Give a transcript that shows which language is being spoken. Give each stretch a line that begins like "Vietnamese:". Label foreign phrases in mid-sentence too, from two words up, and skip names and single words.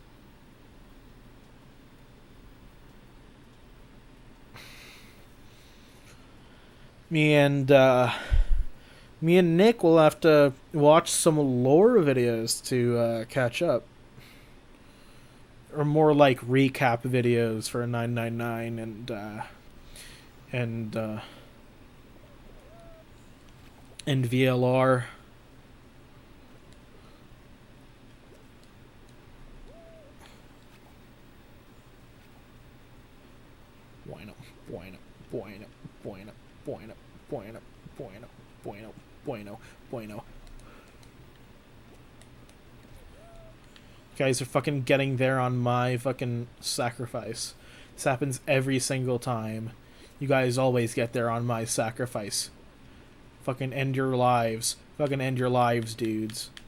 English: Me and Nick will have to watch some lore videos to catch up. Or more like recap videos for 999 and VLR.
Spanish: Bueno, bueno, bueno, bueno, bueno, bueno, bueno, bueno, bueno, bueno.
English: You guys are fucking getting there on my fucking sacrifice. This happens every single time. You guys always get there on my sacrifice. Fucking end your lives. Fucking end your lives, dudes.